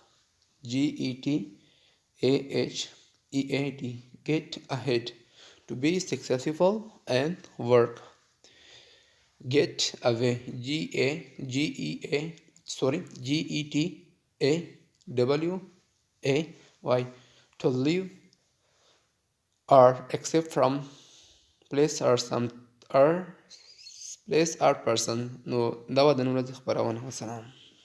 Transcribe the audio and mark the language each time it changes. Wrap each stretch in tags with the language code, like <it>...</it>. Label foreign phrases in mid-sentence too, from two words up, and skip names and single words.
<en>GETAHEAD get ahead to be successful in work. Get away GETAWAY to leave or escape from place or person.</en> <ps>نو دا وه د نن ورځې خپرونه. وسلام.</ps>